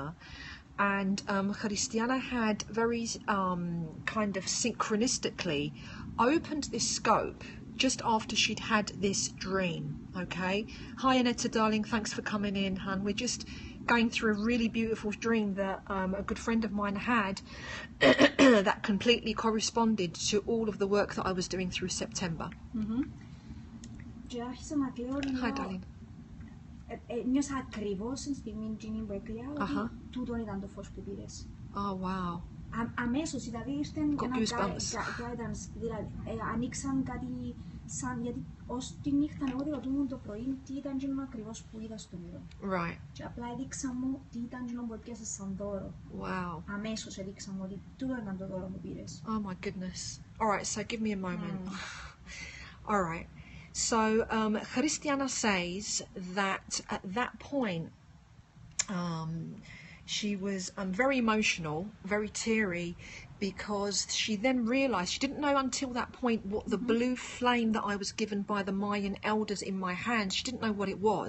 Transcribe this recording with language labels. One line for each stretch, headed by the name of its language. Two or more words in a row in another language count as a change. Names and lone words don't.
English: And Cristiana had very kind of synchronistically opened this scope just after she'd had this dream, okay? Hi Aneta, darling, thanks for coming in, hun. We're just going through a really beautiful dream that a good friend of mine had that completely corresponded to all of the work that I was doing through September.
Greek: Και άρχισα να κλαίω όνειρο.
English: Hi, darling.
Greek: Νιώσα ακριβώς στην στιγμή που έκλαια ότι τούτον ήταν το φως που πήρες.
English: Oh, wow.
Greek: Αμέσως, δηλαδή ήρθε ένα guidance, δηλαδή ανοίξαν κάτι σαν, γιατί ως τη νύχτα εγώ ρωτούμουν το πρωί τι ήταν εκείνο ακριβώς που είδα στο όνειρο.
English: Right.
Greek: Και απλά έδειξα μου τι ήταν εκείνο που έπιασα σαν δώρο.
English: Wow.
Greek: Αμέσως έδειξα μου ότι τούτο ήταν το δώρο που πήρες.
English: Oh my goodness. All right, so give me a moment. All right. So Cristiana says that at that point she was very emotional, very teary, because she then realised, she didn't know until that point what the blue flame that I was given by the Mayan elders in my hands, she didn't know what it was.